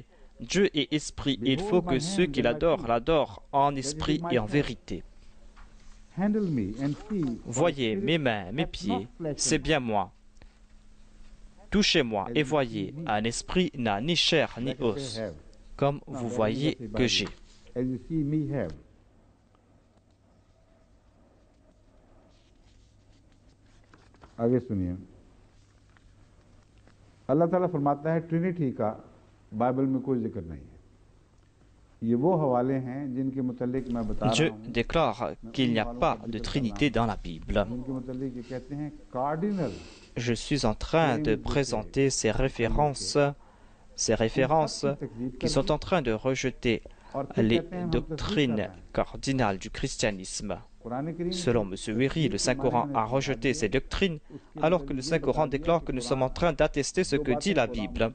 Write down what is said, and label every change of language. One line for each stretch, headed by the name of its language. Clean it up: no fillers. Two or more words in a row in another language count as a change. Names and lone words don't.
French: Dieu est esprit et il faut que ceux qui l'adorent l'adorent en esprit et en vérité. Voyez mes mains, mes pieds, c'est bien moi. Touchez-moi et voyez, un esprit n'a ni chair ni os, comme vous voyez que j'ai.
Urdu: آگے سنیے اللہ تعالیٰ فرماتا ہے ٹرینیٹی کا بائبل میں کوئی ذکر نہیں ہے یہ وہ حوالے ہیں جن کے متعلق میں بتا رہا ہوں
French: Dieu déclare qu'il n'y a pas de Trinité dans la Bible.
Urdu: ان کے متعلق یہ کہتے ہیں کارڈینل
French: Je suis en train de présenter ces références qui sont en train de rejeter les doctrines cardinales du christianisme. Selon M. Wiri, le Saint-Coran a rejeté ces doctrines, alors que le Saint-Coran déclare que nous sommes en train d'attester ce que dit la Bible.